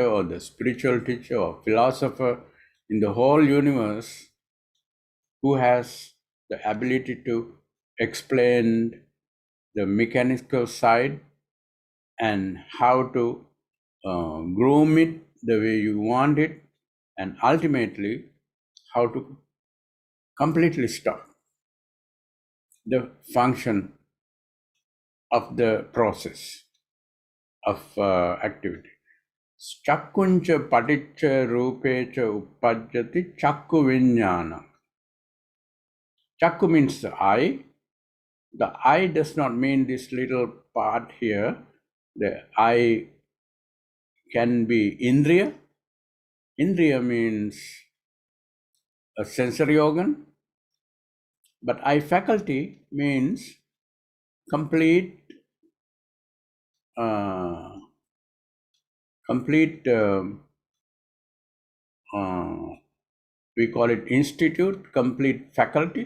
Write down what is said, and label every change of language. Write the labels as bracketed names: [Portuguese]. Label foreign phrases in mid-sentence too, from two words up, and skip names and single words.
[English] or the spiritual teacher or philosopher in the whole universe who has the ability to explain the mechanical side and how to groom it the way you want it, and ultimately how to completely stop the function of the process of activity. [Pali] Chakkuncha paticca rupecha uppajjati chakku vijnana. [English] Chakku means the eye. The eye does not mean this little part here. The eye can be indriya. Indriya means a sensory organ, but eye faculty means complete we call it institute, complete faculty.